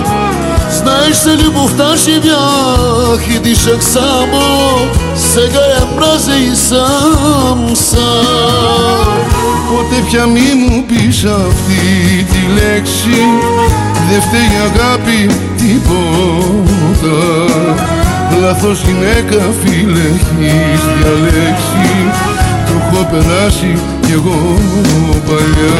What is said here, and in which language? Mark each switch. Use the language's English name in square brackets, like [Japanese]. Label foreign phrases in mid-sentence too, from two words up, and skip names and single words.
[Bulgarian] Знаеш, за любовта живях и дишах само, сега я мразя и съм сам. [Greek] Πότε μη μου πεις αυτή τη λέξη, δε φταίει αγάπη τίποτα. Λάθος γυναίκα φίλε έχεις διαλέξει, το έχω περάσει κι εγώ παλιά.